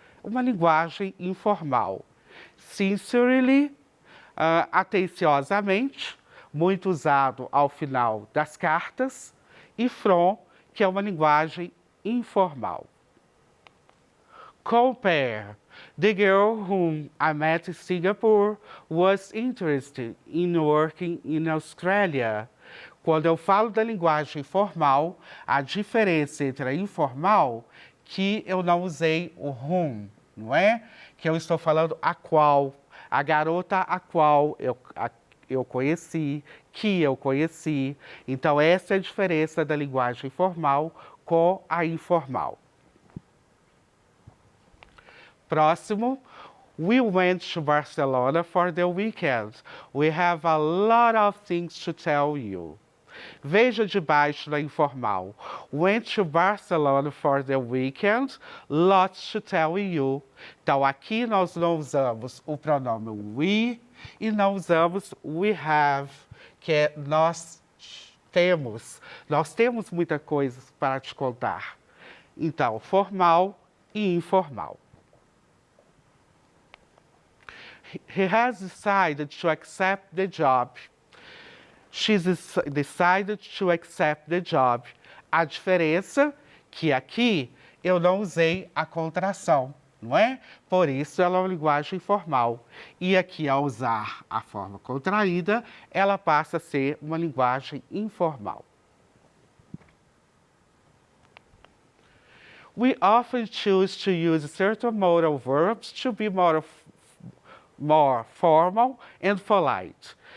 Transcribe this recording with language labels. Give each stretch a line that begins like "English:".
Portuguese: Uma linguagem informal. Sincerely, atenciosamente, muito usado ao final das cartas, e from, que é uma linguagem informal. Compare.
English: The girl whom I met in Singapore was interested in working in Australia.
Portuguese: Quando eu falo da linguagem formal, a diferença entre a informal, que eu não usei o whom, não é? Que eu estou falando a qual, a garota a qual eu conheci, que eu conheci. Então, essa é a diferença da linguagem formal com a informal. Próximo,
English: we went to Barcelona for the weekend. We have a lot of things to tell you.
Portuguese: Veja debaixo da informal.
English: Went to Barcelona for the weekend, lots to tell you.
Portuguese: Então, aqui nós não usamos o pronome we e não usamos we have, que é nós temos. Nós temos muita coisa para te contar. Então, formal e informal.
English: He has decided to accept the job. She's decided to accept the job.
Portuguese: A diferença que aqui eu não usei a contração, não é? Por isso ela é uma linguagem formal. E aqui, ao usar a forma contraída, ela passa a ser uma linguagem informal.
English: We often choose to use certain modal verbs to be more formal and polite.